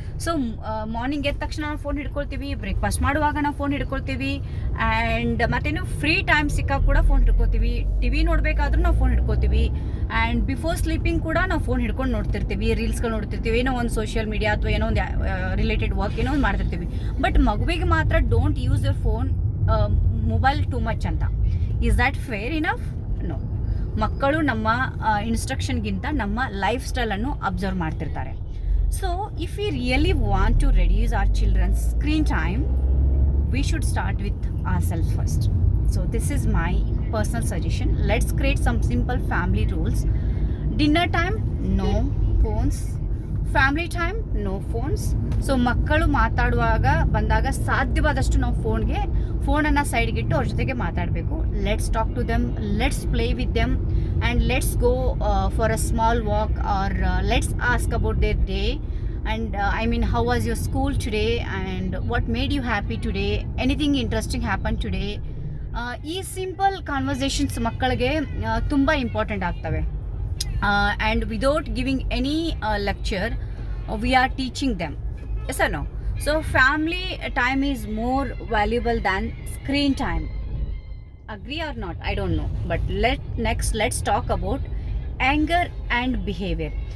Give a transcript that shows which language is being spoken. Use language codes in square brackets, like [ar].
[kn] So morning ಎದ್ದ ತಕ್ಷಣ ನಾವು ಫೋನ್ ಹಿಡ್ಕೊಳ್ತೀವಿ, ಬ್ರೇಕ್ಫಾಸ್ಟ್ ಮಾಡುವಾಗ ನಾವು ಫೋನ್ ಹಿಡ್ಕೊಳ್ತೀವಿ, ಆ್ಯಂಡ್ ಮತ್ತೇನು ಫ್ರೀ ಟೈಮ್ ಸಿಕ್ಕಾಗ ಕೂಡ ಫೋನ್ ಹಿಡ್ಕೊತೀವಿ, ಟಿ ವಿ ನೋಡಬೇಕಾದ್ರೂ ನಾವು ಫೋನ್ ಹಿಡ್ಕೊತೀವಿ, ಆ್ಯಂಡ್ ಬಿಫೋರ್ ಸ್ಲೀಪಿಂಗ್ ಕೂಡ ನಾವು ಫೋನ್ ಹಿಡ್ಕೊಂಡು ನೋಡ್ತಿರ್ತೀವಿ, ರೀಲ್ಸ್ಗಳು ನೋಡ್ತಿರ್ತೀವಿ, ಏನೋ ಒಂದು ಸೋಷಿಯಲ್ ಮೀಡಿಯಾ ಅಥವಾ ಏನೋ ಒಂದು ರಿಲೇಟೆಡ್ ವರ್ಕ್ ಏನೋ ಒಂದು ಮಾಡ್ತಿರ್ತೀವಿ. [en] but [kn] ಮಗುವಿಗೆ ಮಾತ್ರ [en] Don't use your phone, mobile too much ಅಂತ. Is that fair enough? No. [kn] ಮಕ್ಕಳು ನಮ್ಮ ಇನ್ಸ್ಟ್ರಕ್ಷನ್ಗಿಂತ ನಮ್ಮ ಲೈಫ್ ಸ್ಟೈಲನ್ನು ಅಬ್ಸರ್ವ್ ಮಾಡ್ತಿರ್ತಾರೆ. [en] So if we really want to reduce our children's screen time, we should start with ourselves first. So this is my personal suggestion. Let's create some simple family rules. Dinner time, no phones. Family time, no phones. [kn] So ಮಕ್ಕಳು ಮಾತಾಡುವಾಗ ಬಂದಾಗ ಸಾಧ್ಯವಾದಷ್ಟು ನಾವು ಫೋನನ್ನು ಸೈಡ್ಗಿಟ್ಟು ಅವ್ರ ಜೊತೆಗೆ ಮಾತಾಡಬೇಕು. [en] Let's talk to them, let's play with them, and let's go for a small walk, or let's ask about their day, and how was your school today, and what made you happy today, anything interesting happened today. [kn] ಈ simple conversations ಮಕ್ಕಳಿಗೆ ತುಂಬ important ಆಗ್ತವೆ. [en] And without giving any lecture, we are teaching them. Yes or no? So family time is more valuable than screen time. Agree or not? I don't know. But let's talk about anger and behavior.